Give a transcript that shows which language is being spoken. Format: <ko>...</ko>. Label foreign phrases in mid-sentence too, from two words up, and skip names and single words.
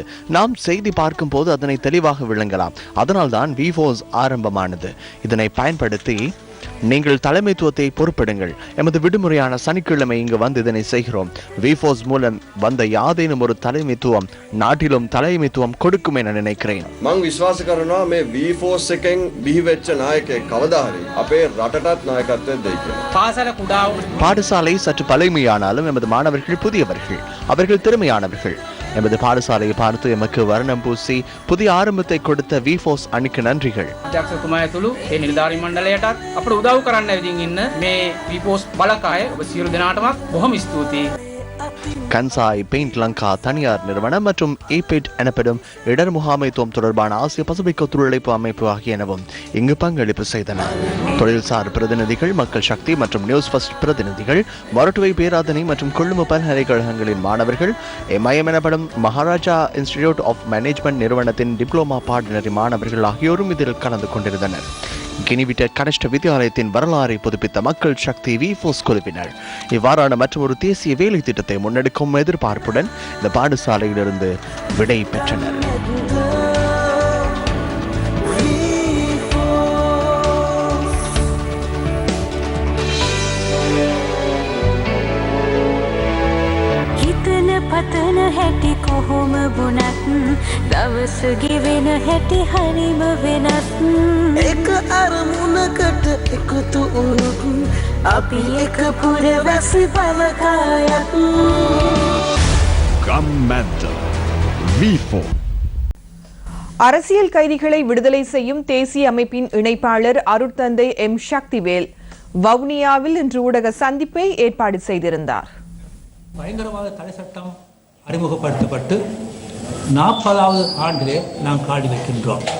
<ta>நாம் செய்தி பார்க்கும் போது அதனை தெளிவாக விளங்கலாம். அதனால்தான் விஃபோஸ் ஆரம்பமானது. இதனை பயன்படுத்தி நீங்கள் தலைமைத்துவத்தை பொறுப்பிடுங்கள். எமது விடுமுறையான சனிக்கிழமை இங்கு வந்து இதனை செய்கிறோம். விஃபோஸ் மூலம் வந்த யாதேனும் ஒரு தலைமைத்துவம் நாட்டிலும் தலைமைத்துவம் கொடுக்கும் என நினைக்கிறேன்.</ta> <si>මං විශ්වාස කරනවා මේ V4 එකෙන් බිහි වෙච්ච නායකයෙක් කවදා හරි අපේ රටටත් නායකත්වයක් දෙයි කියලා.</si> <ta>பாடசாலை சற்று பழமையானாலும் எமது மாணவர்கள் புதியவர்கள். அவர்கள் திறமையானவர்கள். எமது பாடசாலையை பார்த்து எமக்கு வர்ணம் பூசி புதிய ஆரம்பத்தை கொடுத்த விஃபோஸ் அணிக்கு நன்றிகள்.</ta> <si>උදව් කරන්න ඇවිදින් ඉන්න මේ විපෝස් බලකාය ඔබ සියලු දෙනාටමත් බොහොම ස්තුතියි.</si> <ta>கன்சாய் பெயிண்ட் லங்கா தனியார் நிறுவனம் மற்றும் ஏபெட் எனப்படும் இடர் முகாமைத்துவம் தொடர்பான ஆசிய பசிபிக் ஒத்துழைப்பு அமைப்பு ஆகியனவும் இங்கு பங்களிப்பு செய்தனர். தொழில்சார் பிரதிநிதிகள், மக்கள் சக்தி மற்றும் நியூஸ் ஃபர்ஸ்ட் பிரதிநிதிகள், மொரட்டுவை பேராதனை மற்றும் கொள்ளும பல்கலைக்கழகங்களின் மாணவர்கள், MIM எனப்படும் மகாராஜா இன்ஸ்டிடியூட் ஆஃப் மேனேஜ்மெண்ட் நிறுவனத்தின் டிப்ளோமா பாடநெறி மாணவர்கள் ஆகியோரும் இதில் கலந்து கொண்டிருந்தனர். கினிவிட்ட கனிஷ்ட வித்யாலயத்தின் வரலாறை புதுப்பித்த மக்கள் சக்தி விஃபோஸ் குழுவினர் இவ்வாறான மற்றொரு தேசிய வேலை திட்டத்தை முன்னெடுக்கும் எதிர்பார்ப்புடன் இந்த பாடசாலையிலிருந்து விடை பெற்றனர்.</ta> <si>පතන හැටි කොහොම වුණත් දවස ගෙවෙන හැටි හරිම වෙනස්. එක අරමුණකට එකතු වුණොත් අපි එක පුරවැසි බලකායක්.</si> <ta>அரசியல் கைதிகளை விடுதலை செய்யும் தேசிய அமைப்பின் இணைப்பாளர் அருட்தந்தை எம் சக்திவேல் வவுனியாவில் இன்று ஊடக சந்திப்பை ஏற்பாடு செய்திருந்தார். பயங்கரவாத தடை சட்டம் அறிமுகப்படுத்தப்பட்டு 40வது ஆண்டிலே நாம் காடி வைக்கின்றோம்.</ta>